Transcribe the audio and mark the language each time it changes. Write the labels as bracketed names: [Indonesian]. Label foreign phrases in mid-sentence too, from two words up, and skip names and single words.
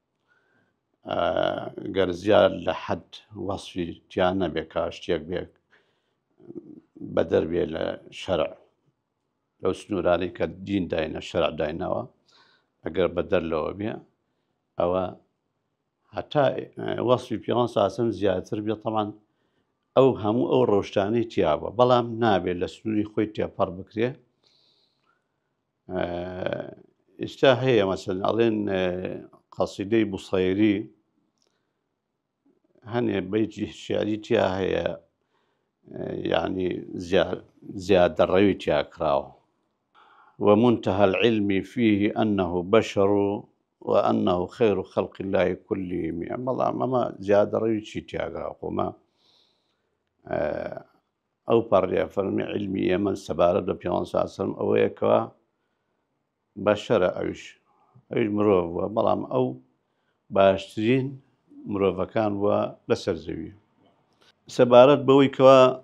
[Central Kurdish] گەر زیاد لە حەد وەسفی تیان نەبێت کا شتێک بێت بەدەربێ لە شەرع لەو سنوورانەی کە دین داینە شەرع داینەوە ئەگەر بەدەر لەوە بێ ئەوە هەتا وەسفی پێغەمبەر [Arabic] صلی الله علیه و سەلەم [Central Kurdish] زیاتر بێت تەڵەن ئەو هەموو ئەو ڕەوشتانەی تیا بووە بەڵام نابێت لە سنووری خۆی تێپەڕ بکرێ ئێستا هەیە مەسەلەن ئەڵێن قەسیدەی بوسەیری هەنێ بەیتی شیعری تیا هەیە یعنی زیادە ڕەوی تیا کراوە [Arabic] ومنتهى العلم فيه أنه بشر وأنه خير خلق الله كلهم [Central Kurdish] بەڵام ئەمە زیادە ڕەوی چی تیا کراوە ما ئەو پەڕێ فەرمی علمی ئێمە سەبارەت بە پێغەمبەر [Arabic] صلی الله علیه و سەلەم [Central Kurdish] ئەوەیە کەوا بەشەرە ئەویش مرۆڤ بووە بەڵام ئەو باشترین مرۆڤەکان بووە لەسەر زەوی سەبارەت بەوەی کەوا